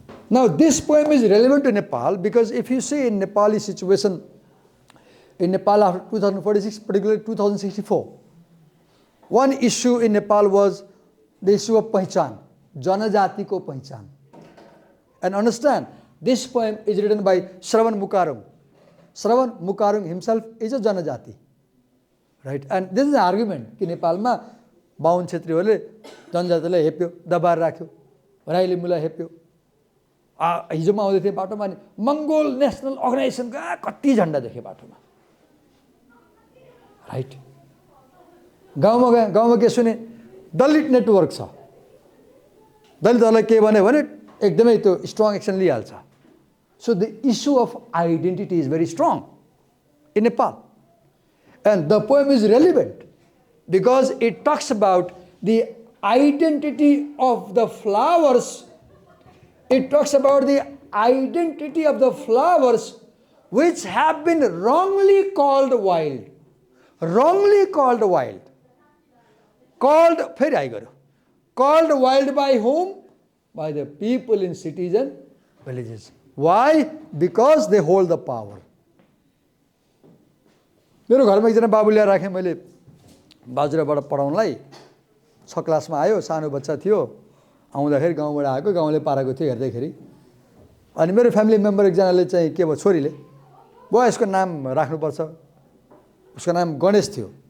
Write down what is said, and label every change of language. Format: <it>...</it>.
<en>Now, this poem is relevant to Nepal because if you see in Nepali situation, in Nepal after 2046, particularly 2064, one issue in Nepal was the issue of Pahchan, Janajati ko Pahchan. And understand, this poem is written by Shravan Mukarung. Shravan Mukarung himself is a Janajati. Right? And this is an argument</en> <ne>कि नेपालमा बाहुन क्षेत्रीहरूले जनजातिलाई हेप्यो, दबाएर राख्यो, राईले मुला हेप्यो। हिजो म आउँदै थिएँ बाटोमा नि मङ्गोल नेसनल अर्गनाइजेसनका कति झन्डा देखेँ बाटोमा। राइट? गाउँमा गएँ, गाउँमा के सुने दलित नेटवर्क छ, दलितहरूलाई के भन्यो भने एकदमै त्यो strong action लिइहाल्छ।</ne> <en>So the issue of identity is very strong in Nepal. And the poem is relevant because it talks about the identity of the flowers. It talks about the identity of the flowers which have been wrongly called wild. Wrongly called wild. Called wild by whom? By the people in cities and villages. Why? Because they hold the power.</en> <ne>मेरो घरमा एकजना बाबु ल्याएर राखेँ मैले बाजुराबाट पढाउनलाई। 6 क्लासमा आयो, सानो बच्चा थियो, आउँदाखेरि गाउँबाट आएको, गाउँले पाराको थियो हेर्दैखेरि। अनि मेरो फ्यामिली मेम्बर एकजनाले चाहिँ के भयो, छोरीले बुवा यसको नाम राख्नुपर्छ, उसको नाम गणेश थियो।</ne>